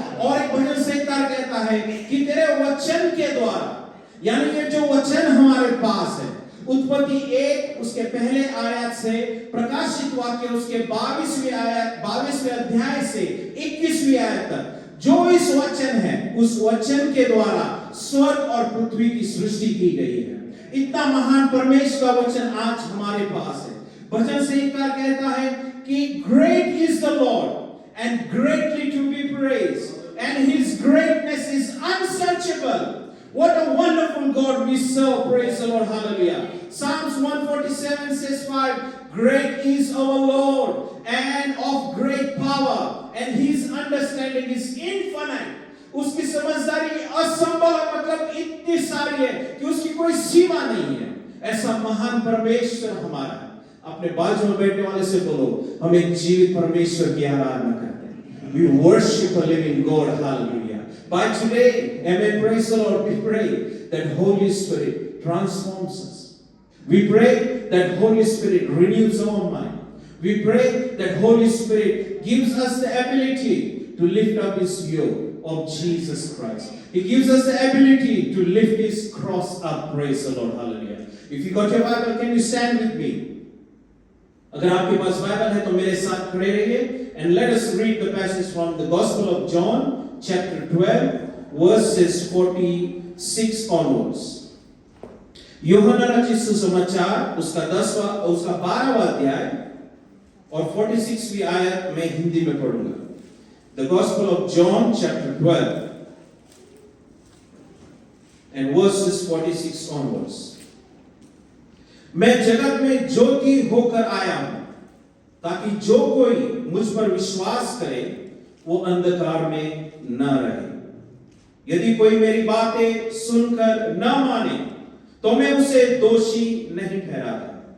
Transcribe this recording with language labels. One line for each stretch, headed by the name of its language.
Hindi: और एक भजन संहिता कहता है कि तेरे वचन के द्वारा, यानी ये जो वचन हमारे पास है, उत्पत्ति 1 उसके पहले आयत से प्रकाशित वाक्य उसके 22वें अध्याय से 21वीं आयत तक जो इस वचन है, उस वचन के द्वारा स्वर्ग और पृथ्वी की सृष्टि की गई है। इतना महान परमेश्वर का वचन आज हमारे पास है। भजन संहिता कहता है कि
English: Great is the Lord and greatly to be praised and his greatness is unsearchable. What a wonderful God we serve. Praise the Lord. Hallelujah. Psalms 147 says 5, great is our Lord and of great power and his understanding is infinite.
Hindi: उसकी समझदारी असंभव है, मतलब इतनी सारी है कि उसकी कोई सीमा नहीं है। ऐसा महान परमेश्वर हमारा है। अपने बाजू में बैठने वाले से बोलो, हम एक जीवित परमेश्वर की आराधना करते हैं।
English: We worship a living God. Hallelujah. By today, amen, praise the Lord, we pray that Holy Spirit transforms us. We pray that Holy Spirit renews our mind. We pray that Holy Spirit gives us the ability to lift up his yoke of Jesus Christ. He gives us the ability to lift his cross up. Praise the Lord. Hallelujah. If you got your Bible, can you stand with me?
Hindi: अगर आपके पास Bible है तो मेरे साथ खड़े रहिए
English: and let us read the passage from the Gospel of John chapter 12 verses 46 onwards.
Hindi: यूहन्ना रचित सुसमाचार उसका 12वां अध्याय और 46वीं आयत मैं हिंदी में पढ़ूंगा।
English: The Gospel of John chapter 12 and verses 46 onwards.
Hindi: मैं जगत में ज्योति होकर आया हूं ताकि जो कोई मुझ पर विश्वास करे वो अंधकार में न रहे। यदि कोई मेरी बातें सुनकर न माने तो मैं उसे दोषी नहीं ठहराता,